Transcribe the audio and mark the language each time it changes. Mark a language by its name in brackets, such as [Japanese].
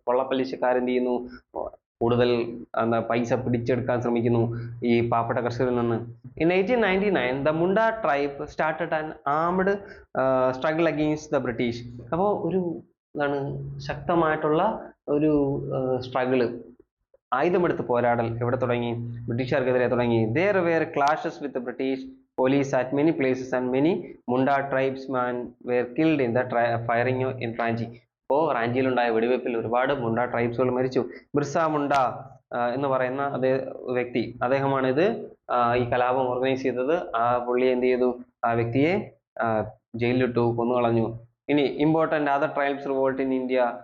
[Malayalam] കൊള്ളപ്പലിശക്കാരെന്ത് ചെയ്യുന്നു? കൂടുതൽ പൈസ പിടിച്ചെടുക്കാൻ ശ്രമിക്കുന്നു ഈ പാവപ്പെട്ട കർഷകരിൽ നിന്ന്. [English] In 1899 the Munda tribe started an armed struggle against the British. [Malayalam] അപ്പോൾ ഒരു ശക്തമായിട്ടുള്ള ഒരു സ്ട്രഗിള്, ആയുധമെടുത്ത് പോരാടൽ എവിടെ തുടങ്ങി? ബ്രിട്ടീഷുകാർക്കെതിരെ തുടങ്ങി. [English] There were clashes with the British police at many places and many Munda tribesmen were killed in the firing in Ranchi. [Malayalam] അപ്പോൾ റാഞ്ചിയിലുണ്ടായ വെടിവെപ്പിൽ ഒരുപാട് മുണ്ട ട്രൈബ്സുകൾ മരിച്ചു. ബിർസ മുണ്ട എന്ന് പറയുന്ന വ്യക്തി, അദ്ദേഹമാണ് ഇത് ഈ കലാപം ഓർഗനൈസ് ചെയ്തത്. ആ പുള്ളി എന്ത് ചെയ്തു? ആ വ്യക്തിയെ ജയിലിലിട്ടു, കൊന്നുകളഞ്ഞു. ഇനി [English] Important other tribes revolt in India.